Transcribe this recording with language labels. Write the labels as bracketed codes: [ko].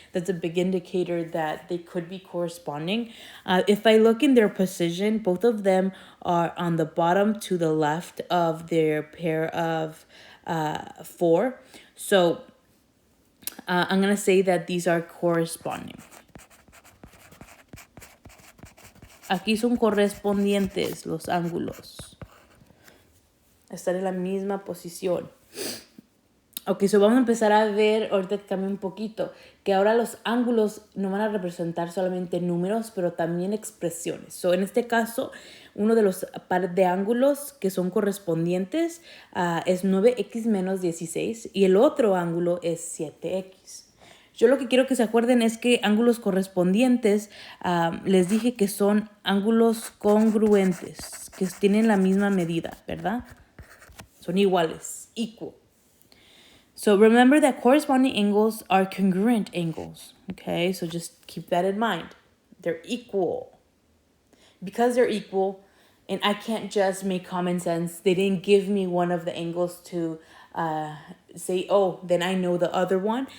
[en] That's a big indicator that they could be corresponding. If I look in their position, both of them are on the bottom to the left of their pair of 4. So I'm going to say that these are corresponding. [es] Aquí son correspondientes los ángulos. Están en la misma posición. Ok, so vamos a empezar a ver, ahorita que cambia un poquito, que ahora los ángulos no van a representar solamente números, pero también expresiones. So, en este caso, uno de los pares de ángulos que son correspondientes es 9x menos 16 y el otro ángulo es 7x. Yo lo que quiero que se acuerden es que ángulos correspondientes, les dije que son ángulos congruentes, que tienen la misma medida, ¿verdad? Son iguales, equal. [en] So remember that corresponding angles are congruent angles, okay? So just keep that in mind. They're equal. Because they're equal, and I can't just make common sense, they didn't give me one of the angles to say, oh, then I know the other one.